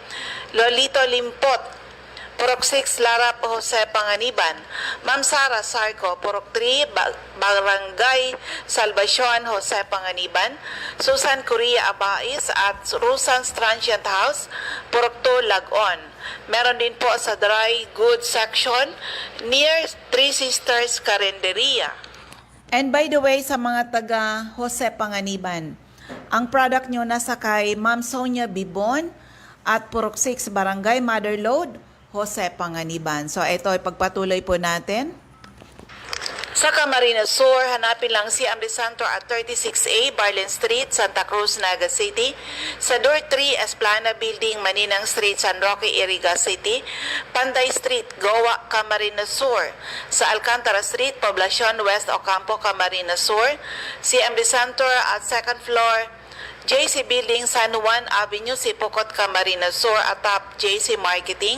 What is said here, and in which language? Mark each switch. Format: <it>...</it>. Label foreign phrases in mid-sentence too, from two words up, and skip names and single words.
<tl>Lolito Limpot, Purok 6, Larap Jose Panganiban. Ma'am Sara Sarco, Purok 3, Barangay Salvacion, Jose Panganiban. Susan Korea Abais at Rusans Transient House, Purok 2, Lagon. Meron din po sa</tl> <en>dry goods section</en> <tl>near Three Sisters Carinderia.</tl> <en>And by the way,</en> <tl>sa mga taga Jose Panganiban, ang product nyo nasa kay Ma'am Sonia Bibon at Purok 6, Barangay Motherlode, Jose Panganiban. So ito ay pagpatuloy po natin. Sa Camarines Sur, hanapin lang si Amri Santo at 36A Barlin Street, Santa Cruz, Naga City. Sa Door 3, Esplana Building, Maninang Street, San Roque, Iriga City. Panday Street, Goa, Camarines Sur. Sa Alcantara Street, Poblacion West, Ocampo, Camarines Sur. Si Amri Santo at</tl> <en>second floor,</en> <tl>JC Building, San Juan Avenue, Sipocot, Camarines Sur, atap JC Marketing.</tl>